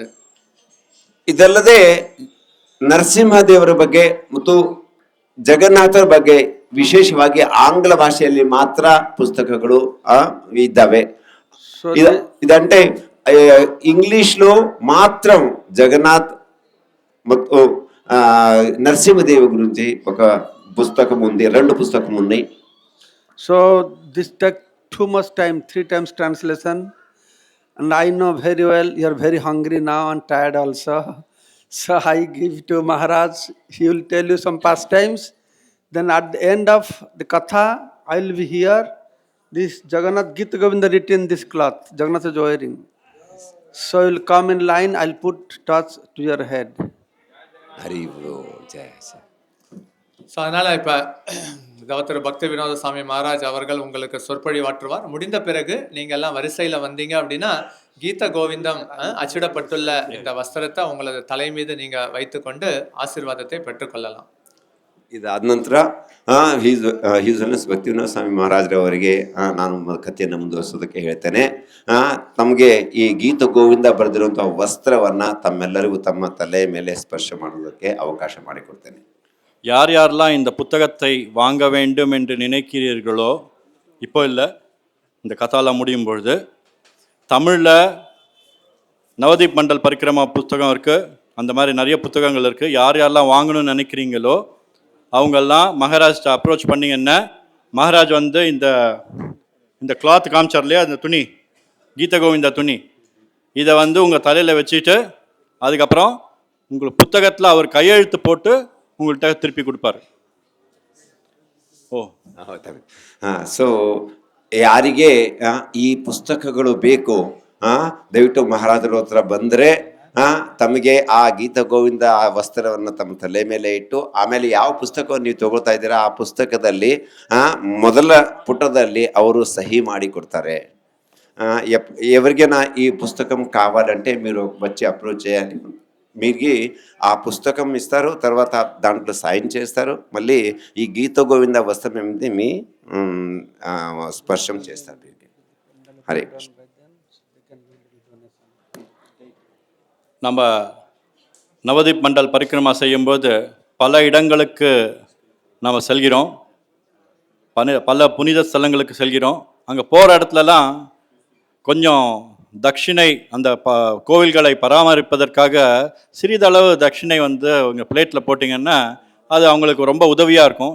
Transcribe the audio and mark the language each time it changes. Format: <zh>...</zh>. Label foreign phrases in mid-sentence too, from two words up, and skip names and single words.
<kn>ಇದಲ್ಲದೆ ನರಸಿಂಹದೇವರ ಬಗ್ಗೆ ಮತ್ತು ಜಗನ್ನಾಥರ ಬಗ್ಗೆ ವಿಶೇಷವಾಗಿ ಆಂಗ್ಲ ಭಾಷೆಯಲ್ಲಿ ಮಾತ್ರ ಪುಸ್ತಕಗಳು ఇದ್ದಾವೆ.</kn> <te>ఇదంటే ఇంగ్లీష్లో మాత్రం జగన్నాథ్ ಮತ್ತು నరసింహదేవి గురించి ఒక పుస్తకం ఉంది, రెండు పుస్తకం ఉన్నాయి.</te> <en>So this take too much time, 3 times translation, and I know very well you are very hungry now and tired also. So I give to Maharaj, he will tell you some pastimes. Then at the end of the katha, I will be here. This Jagannath Gita Govinda written this cloth, Jagannath is wearing. So you will come in line, I will put touch to your head.</en> <ta>ஹரி ஜெய. ஸோ அதனால இப்ப திரு பக்தி வினோத சாமி மகாராஜ் அவர்கள் உங்களுக்கு சொற்பொழிவாற்றுவார். முடிந்த பிறகு நீங்க எல்லாம் வரிசையில வந்தீங்க அப்படின்னா கீத கோவிந்தம் அச்சிடப்பட்டுள்ள இந்த வஸ்திரத்தை உங்களது தலை மீது நீங்க வைத்துக்கொண்டு ஆசீர்வாதத்தை பெற்றுக்கொள்ளலாம்.</ta> <kn>ಇದಾದ ನಂತರ ಹೀಸ್ ಭಕ್ತಿ ವಿನೋದ ಸ್ವಾಮಿ ಮಹಾರಾಜರವರಿಗೆ ನಾನು ಕಥೆಯನ್ನು ಮುಂದುವರಿಸೋದಕ್ಕೆ ಹೇಳ್ತೇನೆ. ತಮಗೆ ಈ ಗೀತ ಗೋವಿಂದ ಬರೆದಿರುವಂತಹ ವಸ್ತ್ರವನ್ನ ತಮ್ಮೆಲ್ಲರಿಗೂ ತಮ್ಮ ತಲೆ ಮೇಲೆ ಸ್ಪರ್ಶ ಮಾಡೋದಕ್ಕೆ ಅವಕಾಶ ಮಾಡಿಕೊಡ್ತೇನೆ.</kn> <ta>யார் யாரெல்லாம் இந்த புத்தகத்தை வாங்க வேண்டும் என்று நினைக்கிறீர்களோ, இப்போ இல்லை, இந்த கதாலாம் முடியும் பொழுது தமிழில் நவதீப் மண்டல் பரிக்கிரமா புத்தகம் இருக்குது, அந்த மாதிரி நிறைய புத்தகங்கள் இருக்குது. யார் யாரெல்லாம் வாங்கணும்னு நினைக்கிறீங்களோ அவங்கெல்லாம் மகாராஜ்ட்ட அப்ரோச் பண்ணிங்கன்னா மகாராஜ் வந்து இந்த கிளாத் காமிச்சார் இல்லையா, அந்த துணி, கீத கோவிந்தா துணி, இதை வந்து உங்கள் தலையில் வச்சுட்டு அதுக்கப்புறம் உங்களுக்கு புத்தகத்தில் அவர் கையெழுத்து போட்டு உங்கள்கிட்ட திருப்பி கொடுப்பார்.</ta> <kn>ಓ ಹೌದಾ ಸೊ ಯಾರಿಗೆ ಈ ಪುಸ್ತಕಗಳು ಬೇಕು ದಯವಿಟ್ಟು ಮಹಾರಾಜರ ಹತ್ರ ಬಂದ್ರೆ ತಮಗೆ ಆ ಗೀತ ಗೋವಿಂದ ಆ ವಸ್ತ್ರವನ್ನು ತಮ್ಮ ತಲೆ ಮೇಲೆ ಇಟ್ಟು ಆಮೇಲೆ ಯಾವ ಪುಸ್ತಕವನ್ನು ನೀವು ತಗೊಳ್ತಾ ಇದ್ದೀರಾ ಆ ಪುಸ್ತಕದಲ್ಲಿ ಮೊದಲ ಪುಟದಲ್ಲಿ ಅವರು సహీ ಮಾಡಿ కొడతారు.</kn> <te>ఎవరికైనా ఈ పుస్తకం కావాలంటే మీరు వచ్చి అప్రోచ్ చేయాలి. మీకు ఆ పుస్తకం ఇస్తారు, తర్వాత దాంట్లో సైన్ చేస్తారు, మళ్ళీ ఈ గీత గోవింద వస్త్రం ఏమిటి మీ స్పర్శం చేస్తారు. హరే కృష్ణ.</te> <ta>நம்ம நவதீப் மண்டல் பரிக்கிரமா செய்யும்போது பல இடங்களுக்கு நாம் செல்கிறோம், பல புனித ஸ்தலங்களுக்கு செல்கிறோம். அங்கே போகிற இடத்துலலாம் கொஞ்சம் தட்சிணை அந்த கோவில்களை பராமரிப்பதற்காக சிறிதளவு தட்சிணை வந்து அவங்க பிளேட்டில் போட்டிங்கன்னா அது அவங்களுக்கு ரொம்ப உதவியாக இருக்கும்.</ta>